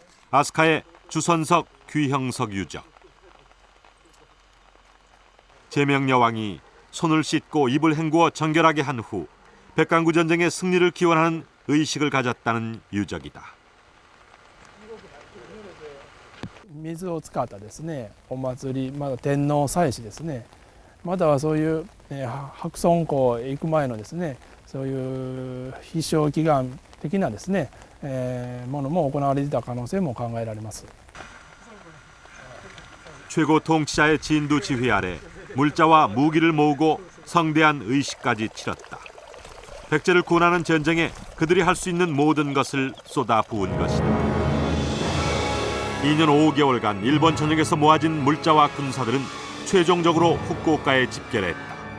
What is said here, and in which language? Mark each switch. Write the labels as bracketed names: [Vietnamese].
[Korean] 아스카의 주선석, 귀형석 유적. 제명여왕이 손을 씻고 입을 헹구어 정결하게 한 후 백강구 전쟁의 승리를 기원하는 의식을 가졌다는 유적이다. [Japanese] 水を使ったですね、お祭り、まだ天皇祭祀ですね、またはそういう、白村江へ行く前のですね、そういう必勝祈願的なですね、ものも行われていた可能性も考えられます。 [Korean] 최고 통치자의 진두 지휘 아래 물자와 무기를 모으고 성대한 의식까지 치렀다. 백제를 구원하는 전쟁에 그들이 할 수 있는 모든 것을 쏟아부은 것이다. 2년 5개월간 일본 전역에서 모아진 물자와 군사들은 최종적으로 후쿠오카에 집결했다.